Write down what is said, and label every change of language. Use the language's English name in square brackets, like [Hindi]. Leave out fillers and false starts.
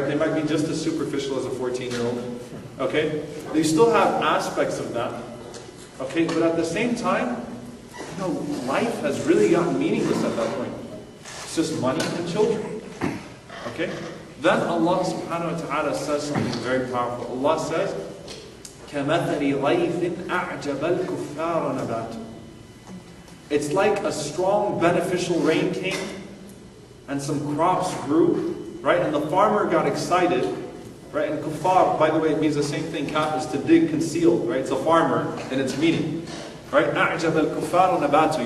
[English] They might be just as superficial as a 14-year-old. Okay? They still have aspects of that. Okay? But at the same time, life has really gotten meaningless at that point. It's just money and children. Okay? Then Allah subhanahu wa ta'ala says something very powerful. Allah says, [Arabic] كَمَثَلِ غَيْثٍ أَعْجَبَ الْكُفَّارَ نَبَاتُ. [English] It's like a strong beneficial rain came and some crops grew. Right? And the farmer got excited, right? And kuffar, by the way, it means the same thing. Kaf is to dig, conceal, right? It's a farmer in its meaning. Right? [Arabic] أَعْجَبَ الْكُفَّارُ نَبَاتُ.